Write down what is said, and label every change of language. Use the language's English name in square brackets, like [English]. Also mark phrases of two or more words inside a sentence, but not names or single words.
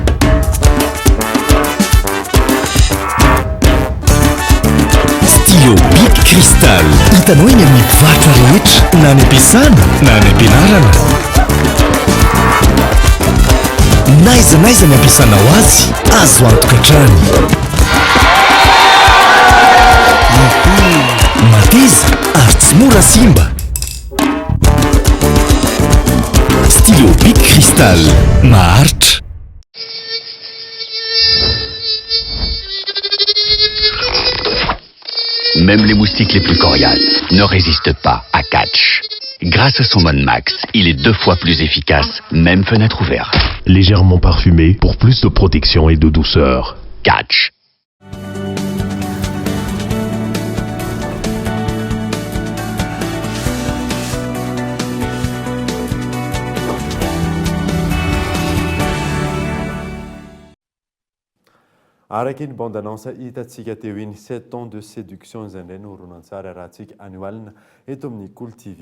[Malagasy] Stylo Bic Cristal. Hitanao eny amin'ny mpivarotra rehetra na any am-piasana na any am-pianarana. Naizanaiza ny ampiasanao azy, azo antoka hatrany. Mateza ary tsy mora simba. Stylo Bic Cristal, maharitra. [French] Même les moustiques les plus coriaces ne résistent pas à Catch. Grâce à son mode max, il est 2 fois plus efficace, même fenêtre ouverte. Légèrement parfumé pour plus de protection et de douceur. Catch. [Malagasy] Araky ny [French] bande annonce [Malagasy] hitantsika teo iny 7 ans de séduction izay indray no horonan-tsara raha antsika anioalina eto amin'ny Cool TV.